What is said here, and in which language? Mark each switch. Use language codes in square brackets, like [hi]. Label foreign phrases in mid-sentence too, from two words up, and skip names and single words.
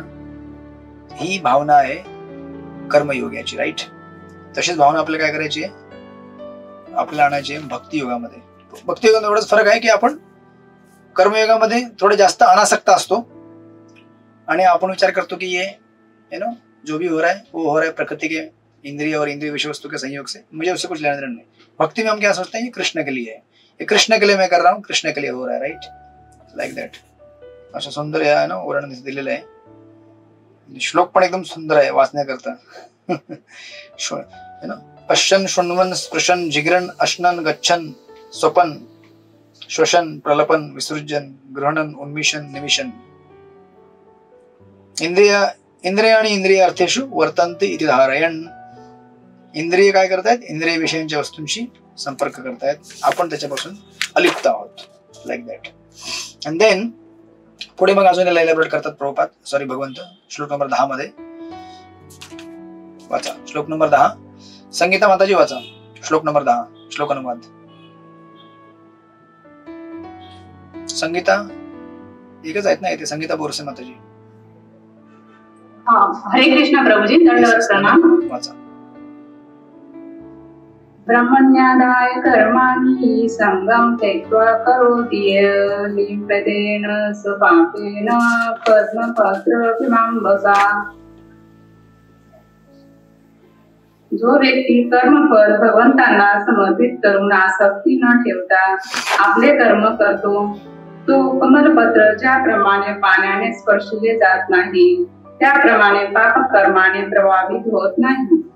[mr] ही भावना आहे कर्मयोगाची, राईट. तशीच भावना आपल्याला काय करायची आहे, आपल्याला आणायची आहे भक्तियोगामध्ये. भक्तियोगामध्ये एवढाच फरक आहे की आपण कर्मयोगामध्ये थोडे जास्त अनासक्त असतो आणि आपण विचार करतो की [hi] ये [en] you know [hi] जो भी हो रहा है वो हो रहा है प्रकृति के इंद्रिय और इंद्रिय विषय वस्तु के संयोग से, मुझे उससे कुछ लेना देना नहीं. भक्ति में हम क्या सोचते हैं, ये कृष्ण के लिए है, ये कृष्ण के लिए मैं कर रहा हूँ, कृष्ण के लिए हो रहा है, राइट. [en] like that. [mr] असं सुंदर आहे ना उदाहरण दिलेलं आहे. श्लोक पण एकदम सुंदर आहे वाचण्याकरता. [sa] पश्यन शृण्वन स्पृशन जिग्रन अश्नन गच्छन स्वपन श्वसन, प्रलपन, विसर्जन, ग्रहणन, उन्मिशन, निमिशन. इंद्रिय आणि इंद्रिय अर्थेषु वर्तन्ते इति धारयन्. [mr] इंद्रिय काय करतायत? इंद्रिय विषयांच्या वस्तूंशी संपर्क करतायत, आपण त्याच्यापासून अलिप्त आहोत. [en] like that. and then [mr] पुढे मग अजून एलॅबोरेट करतात प्रभुपाद, भगवंत. श्लोक नंबर 10 मध्ये वाचा. श्लोक नंबर 10. संगीता माताजी वाचा. श्लोक नंबर 10. श्लोक अनुवाद. संगीता एकच आहेत ना इथे, संगीता बोरसे माताजी. हरे कृष्ण प्रभुजी, दंडवत प्रणाम. वाचा. [sa] ब्रह्मण्यादाय कर्माणि संगम त्यक्त्वा करोति लिप्यतेन स्वपापेन पद्मपत्रमिमाम्बसा. [mr] जो व्यक्ती कर्मफल भगवंतांना समर्पित करून आसक्ती न ठेवता आपले कर्म करतो, तो कमलपत्र ज्याप्रमाणे पाण्याने स्पर्शले जात नाही, त्याप्रमाणे पाप कर्माने प्रभावित होत नाही.